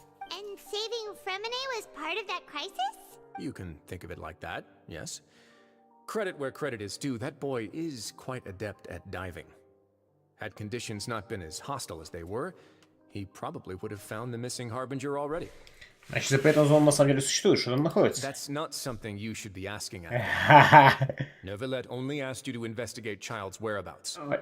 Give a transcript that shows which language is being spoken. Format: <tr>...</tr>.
<en>And saving Fremine was part of that crisis? You can think of it like that, yes. Credit where credit is due, that boy is quite adept at diving. Had conditions not been as hostile as they were, he probably would have found the missing Harbinger already.</en> <ru>Значит, запретная зона на самом деле существует, что там находится?</ru> <en>That's not something you should be asking at. Ха-ха. Neverlet only asked you to investigate Child's whereabouts.</en>